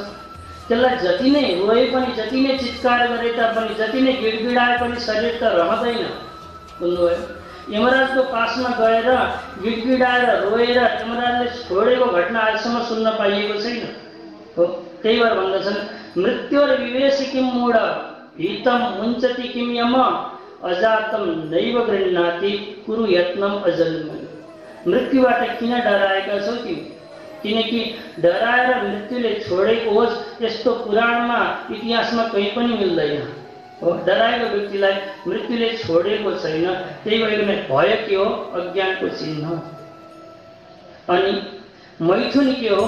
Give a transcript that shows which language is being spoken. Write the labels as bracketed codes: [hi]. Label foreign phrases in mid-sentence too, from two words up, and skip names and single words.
[ne] त्यसलाई जति नै रोए पनि, जति नै चित्कार गरे तापनि, जति नै गिडगिडाए पनि शरीर त रहँदैन। बुझ्नुभयो? यमराजको पासमा गएर गिडगिडाएर रोएर यमराजले छोडेको घटना आजसम्म सुन्न पाइएको छैन हो। त्यही भएर भन्दछन्, [sa] मृत्युर विवेश किम मूढ हितम मुञ्चति किम यम अजातम नैव गृह्णाति कुरु यत्नम अजन्म। [ne] मृत्युबाट किन डराएका छौ तिमी? किनकि डराएर मृत्युले छोडेको होस् यस्तो पुराणमा इतिहासमा कहीँ पनि मिल्दैन हो। डराएको व्यक्तिलाई मृत्युले छोडेको छैन। त्यही भएर भय के हो? अज्ञानको चिन्ह। अनि मैथुन के हो?